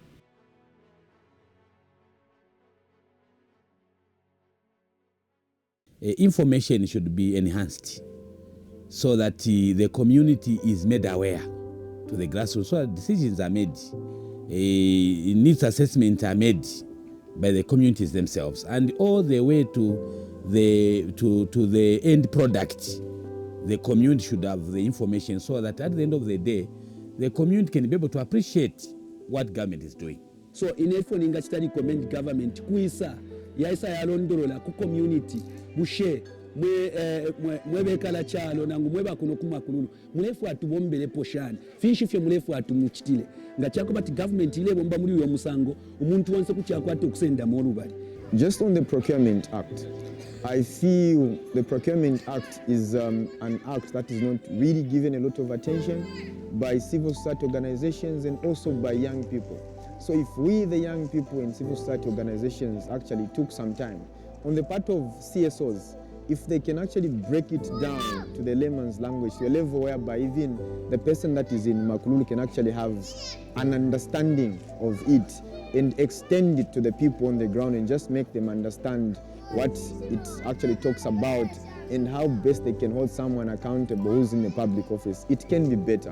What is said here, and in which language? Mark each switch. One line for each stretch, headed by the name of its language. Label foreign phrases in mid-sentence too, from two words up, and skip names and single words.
English: Information should be enhanced so that the community is made aware to the grassroots, so that decisions are made, needs assessments are made by the communities themselves, and all the way to the end product. The community should have the information so that at the end of the day, the community can be able to appreciate what government is doing. So in effort
Bemba: nga chitali recommend government kuisa yaisa yalondolola ku community bushe mwebekala chalo nangu mweba kuno kumakululu mulefu atubombele poshani fishi fye mulefu atumuchitile nga chako bati government ile bomba muri yo musango umuntu wonse kuchako ate okusenda molubali.
English: Just on the Procurement Act, I feel the Procurement Act is an act that is not really given a lot of attention by civil society organizations and also by young people. So if we, the young people in civil society organizations, actually took some time, on the part of CSOs, if they can actually break it down to the layman's language, to a level whereby even the person that is in Makululu can actually have an understanding of it and extend it to the people on the ground and just make them understand what it actually talks about and how best they can hold someone accountable who's in a public office, it can be better.